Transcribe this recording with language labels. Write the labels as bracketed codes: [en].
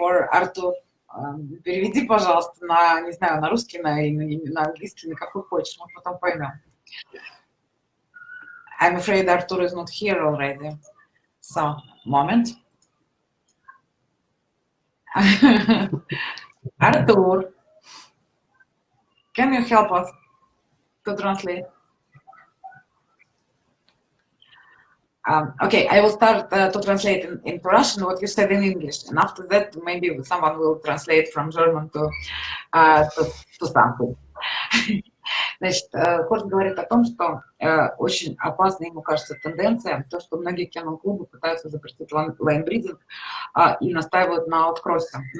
[ru] Or Артур, переведи, пожалуйста, на, не знаю, на русский, на английский, на какой хочешь, мы потом поймем. [en] I'm afraid Artur is not here already. So, moment. Artur, can you help us to translate? Okay, I will start to translate in Russian what you said in English, and after that maybe someone will translate from German to something. [ru] Значит, Хорст говорит о том, что очень опасной, ему кажется, тенденция, то, что многие кennel-клубы пытаются запретить лайнбридинг и настаивают на ауткроссе.